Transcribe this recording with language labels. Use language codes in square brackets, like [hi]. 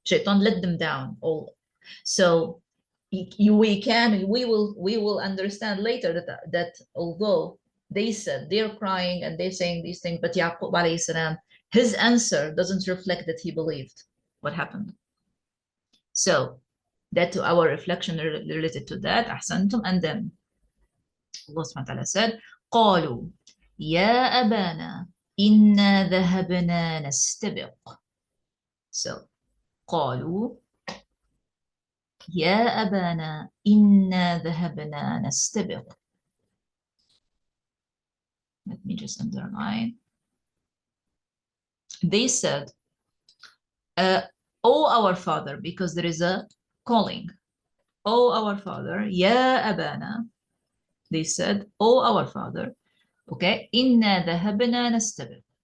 [en] Shaitan let them down all. So we will understand later that although they said they're crying and they're saying these things, but Yaqub alayhi salam, his answer doesn't reflect that he believed what happened. So that to our reflection related to that, أحسنتم. And then Allah subhanahu wa ta'ala said, [ar] قالوا يا أبانا إنا ذهبنا نستبق. So قالوا يا أبانا إنا ذهبنا نستبق. [en] Let me just underline. They said, oh our father, because there is a calling. Oh our father, [ar] يا أبانا. [en] They said, oh our father. [ar] Okay, إنا ذهبنا نستبق.